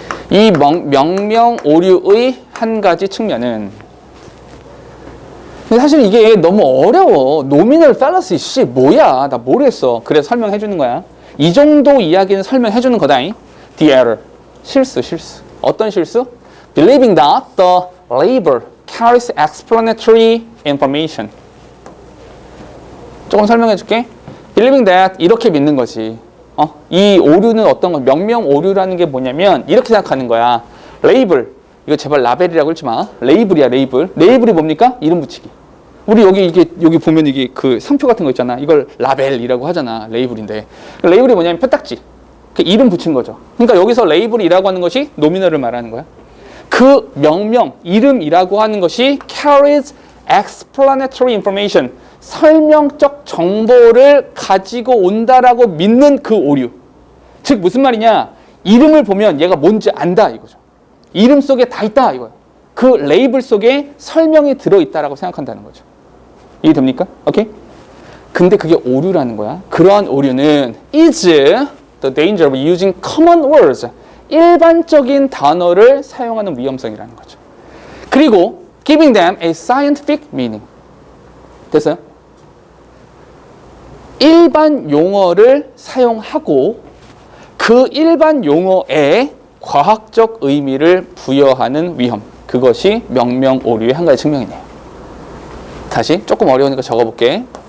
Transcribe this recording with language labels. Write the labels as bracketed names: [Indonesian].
[Korean] 이 명명 오류의 한 가지 측면은, 근데 사실 이게 너무 어려워. 노미널 팔러시 씨 뭐야? 나 모르겠어. 그래서 설명해 주는 거야. 이 정도 이야기는 설명해 주는 거다잉. [English] The error. [Korean] 실수. 어떤 실수? [English] Believing that the label carries explanatory information. [Korean] 조금 설명해 줄게. [English] Believing that [Korean] 이렇게 믿는 거지. 이 오류는 어떤 거? 명명 오류라는 게 뭐냐면 이렇게 생각하는 거야. 레이블. 이거 제발 라벨이라고 읽지 마. 레이블이야, 레이블. 레이블이 뭡니까? 이름 붙이기. 우리 여기 보면 이게 그 상표 같은 거 있잖아. 이걸 라벨이라고 하잖아. 레이블인데. 레이블이 뭐냐면 표딱지. 그 이름 붙인 거죠. 그러니까 여기서 레이블이라고 하는 것이 노미널을 말하는 거야. 그 명명, 이름이라고 하는 것이 [English] carries explanatory information. [Korean] 설명적 정보를 가지고 온다라고 믿는 그 오류. 즉 무슨 말이냐? 이름을 보면 얘가 뭔지 안다 이거죠. 이름 속에 다 있다 이거예요. 그 레이블 속에 설명이 들어있다라고 생각한다는 거죠. 이해됩니까? 오케이? 근데 그게 오류라는 거야. 그러한 오류는 [English] is the danger of using common words. [Korean] 일반적인 단어를 사용하는 위험성이라는 거죠. [English] 그리고 giving them a scientific meaning. [Korean] 됐어요? 일반 용어를 사용하고 그 일반 용어에 과학적 의미를 부여하는 위험. 그것이 명명 오류의 한 가지 측면이네요. 다시 조금 어려우니까 적어볼게.